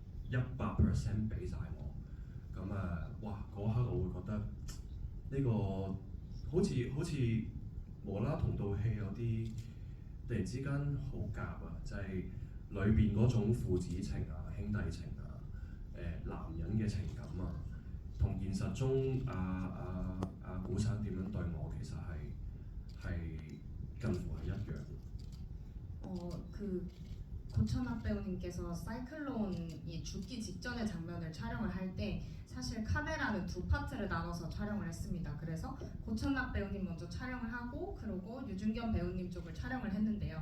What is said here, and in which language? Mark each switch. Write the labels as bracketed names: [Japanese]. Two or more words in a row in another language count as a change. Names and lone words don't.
[Cantonese] 100% 俾晒我，哇嗰刻我會覺得呢個好似無啦同套戲有啲突然之間好夾啊，就係裏邊嗰種父子情啊、兄弟情啊、男人嘅情感啊，同現實中古生點樣對我其實係近乎係一樣。 [Korean] 그 고천학 배우님께서 사이클론이 죽기 직전의 장면을 촬영을 할 때 사실 카메라는 두 파트를 나눠서 촬영을 했습니다. 그래서 고천락 배우님 먼저 촬영을 하고 그리고 유준겸 배우님 쪽을 촬영을 했는데요.